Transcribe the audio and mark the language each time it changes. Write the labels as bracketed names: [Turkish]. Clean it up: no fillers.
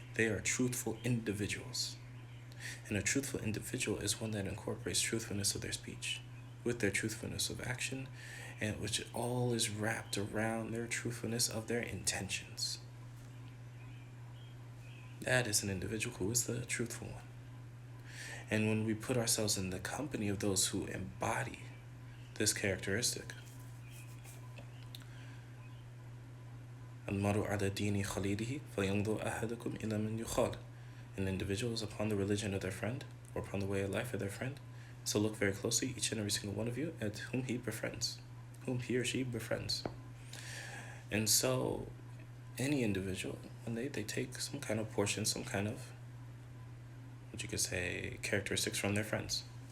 [English] They are truthful individuals. And a truthful individual is one that incorporates truthfulness of their speech with their truthfulness of action, and which all is wrapped around their truthfulness of their intentions. That is an individual who is the truthful one. And when we put ourselves in the company of those who embody this characteristic, [Arabic] المرء على دين خليله فينظر أحدكم إلى من يخال. [English] An individual is upon the religion of their friend, or upon the way of life of their friend. So look very closely, each and every single one of you, at whom he befriends, whom he or she befriends. And so, any individual, when they take some kind of portion, some kind of, what you could say, characteristics from their friends.